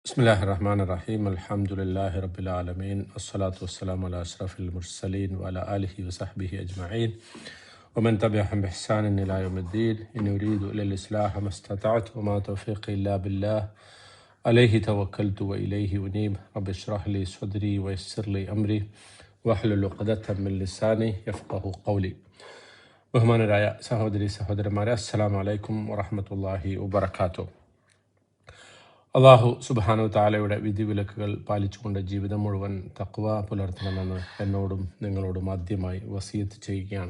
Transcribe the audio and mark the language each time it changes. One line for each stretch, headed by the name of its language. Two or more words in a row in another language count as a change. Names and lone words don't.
Arabic: بسم الله الرحمن الرحيم الحمد لله رب العالمين الصلاة والسلام على أشرف المرسلين وعلى آله وصحبه أجمعين ومن تبعهم بإحسان إلى يوم الدين إن أريد إلا الإصلاح ما استطعت وما توفيقي إلا بالله عليه توكلت وإليه أنيب رب اشرح لي صدري ويسر لي أمري واحلل عقدة من لساني يفقه قولي.
Malayalam: ബഹുമാനരായ സഹോദരി സഹോദരന്മാരെ,
Arabic: السلام عليكم ورحمة الله وبركاته. الله سبحانه
Malayalam: തആലയുടെ വിധിവിലക്കുകൾ പാലിച്ചുകൊണ്ട് ജീവിതം മുഴുവൻ തഖ്വ പുലർത്തണമെന്ന് എന്നോടും നിങ്ങളോടും ആദ്യമായി വസിയത്ത് ചെയ്യുകയാണ്.